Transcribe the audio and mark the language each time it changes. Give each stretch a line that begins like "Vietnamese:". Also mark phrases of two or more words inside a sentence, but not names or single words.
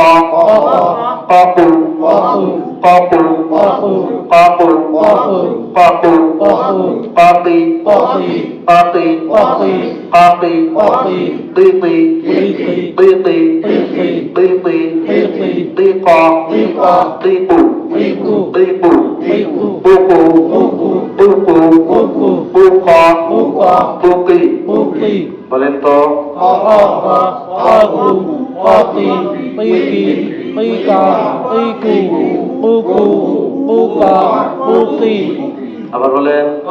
Bangla: ককু ককু ককু ককু কপি কপি কপি তিতি তিতি তিতি তিক তিপু তিপু পুকু পুকু পুক পুকি বলেন তো আবার বলেন